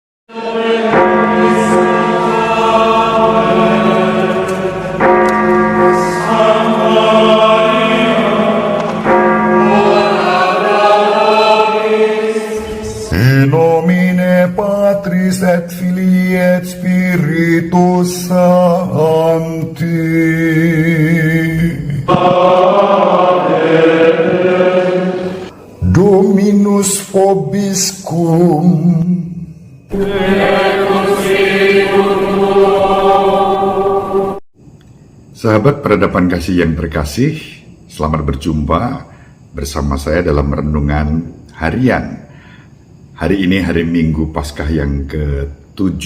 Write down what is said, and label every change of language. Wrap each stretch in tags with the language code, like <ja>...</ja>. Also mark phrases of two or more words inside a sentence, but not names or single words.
<la>In nomine Patris et Filii et Spiritus Sancti. Dominus vobiscum.</la> <id>Sahabat peradaban kasih yang terkasih, selamat berjumpa bersama saya dalam renungan harian. Hari ini hari Minggu Paskah yang ke-7.</id>